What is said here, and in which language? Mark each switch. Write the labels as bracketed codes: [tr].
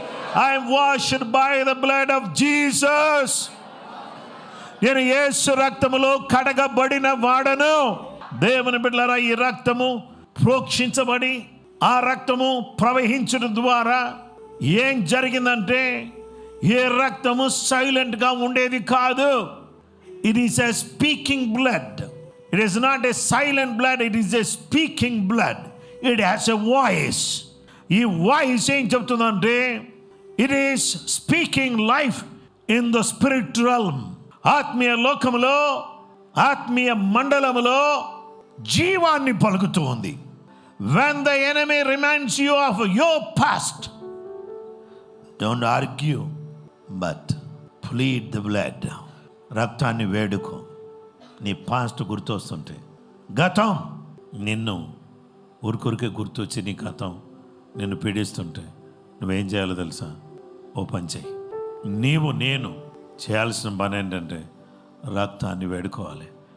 [en] I am washed by the blood of Jesus. [te] నేను యేసు రక్తములో కడగబడిన వాడను. దేవుని బిడ్డలారా, ఈ రక్తము ప్రోక్షించబడి ఆ రక్తము ప్రవహించడం ద్వారా ఏం జరిగిందంటే, ఏ రక్తము సైలెంట్గా ఉండేది కాదు. [en] It is a speaking blood. It is not a silent blood, it is a speaking blood. It has a voice. [te] ఈ వాయిస్ ఏం చెప్తుందంటే, [en] It is speaking life in the spirit realm. [te] ఆత్మీయ లోకములో, ఆత్మీయ మండలములో జీవాన్ని పలుకుతూ ఉంది. [en] When the enemy reminds you of your past, don't argue, but plead the blood. [te] రక్తాన్ని వేడుకో. నీ పాస్ట్ గుర్తొస్తుంటే, గతం నిన్ను ఊరికొరికే గుర్తొచ్చి నీ గతం నిన్ను పీడిస్తుంటే నువ్వేం చేయాలో తెలుసా? ఓ పని చేయి. నేను చేయాల్సిన పని ఏంటంటే రక్తాన్ని వేడుకోవాలి.